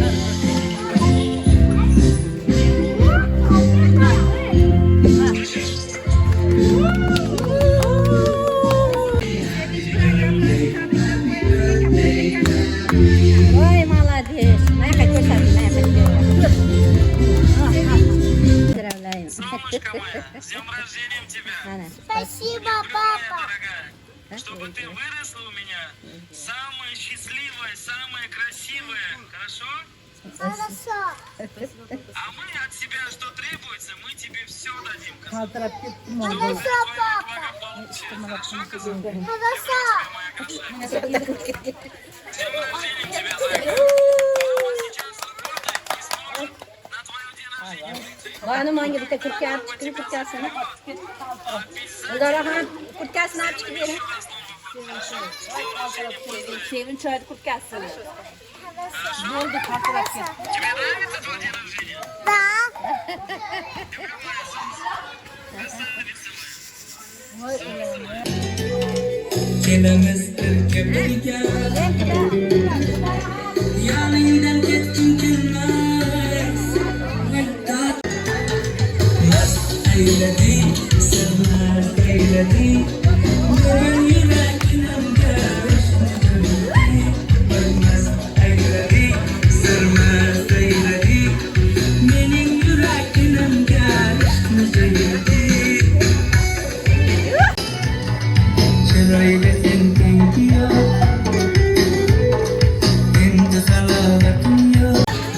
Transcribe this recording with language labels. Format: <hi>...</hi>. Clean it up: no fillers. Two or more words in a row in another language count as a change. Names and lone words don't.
<ru>Voy, молодец.</ru> <uz>Mayqa ko'rsating, mayqa.</uz> <ru>Поздравляем. Солнышко моя, с днем рождения тебя! Спасибо, папа. Чтобы ты выросла у меня самая счастливая, самая красивая, хорошо? Хорошо. А мы от себя, что требуется, мы тебе все дадим. Хорошо, папа. Хорошо, коза? Хорошо. Моя красавица. С днем рождения тебя, зайка. Мама сейчас работает и сможет на твоем день рождения прийти.</ru> <uz>Bana manga bitta kurtkani, chiqib kurtkasini. Ularga kurtkasini olib chiqib bering. Sevinch choy kurtkasini.</uz> <ru>Тебе нравится твой день рождения? Да. Люблю, моя солнце. Красавица моя.</ru> <uz>Kelamiz birga yoningdan ketgim kelmas. Mast aylading, sirmast aylading, men yuragimga mast aylading, sirmast aylading, mening yuragimga chiroyli sen tengi yo'q, endi salomatim yo'q.</uz>